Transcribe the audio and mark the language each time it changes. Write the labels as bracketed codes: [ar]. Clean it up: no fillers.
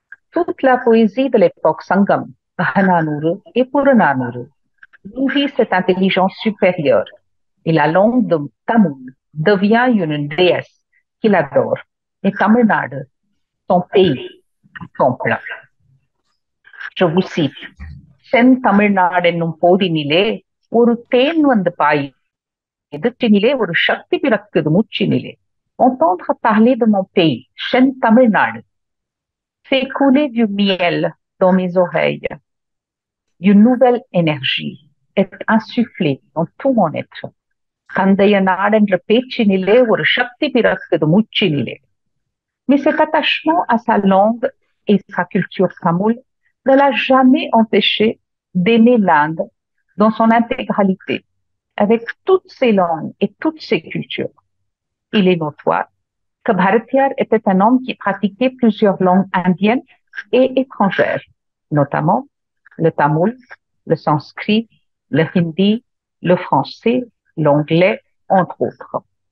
[fr] Toute la poésie de l'époque Sangam, Bahananuru et Purananuru nourrit cette intelligence supérieure et la langue de Tamoul devient une déesse qu'il adore et Tamil Nadu, son pays, complet. Je vous cite, [ta] Sen Tamil Nadu என்னும் போதினிலே ஒரு தேன் வந்து பாய் எதிர்ச்சினிலே ஒரு சக்தி பிறக்குது மூச்சினிலே. [fr] Entendre parler de mon pays, சென் தமிழ்நாடு, fait couler du miel dans mes oreilles. Une nouvelle énergie est insufflée dans tout mon être. [ta] தந்தைய நாடென்ற பேச்சினிலே ஒரு சக்தி பிறக்குது மூச்சினிலே. [fr] Mais cet attachement à sa langue et sa culture tamoule ne l'a jamais empêché d'aimer l'Inde dans son intégralité, avec toutes ses langues et toutes ses cultures. Il est notoire que Bharatiyar était un homme qui pratiquait plusieurs langues indiennes et étrangères, notamment le tamoul, le sanskrit, le hindi, le français, l'anglais, entre autres.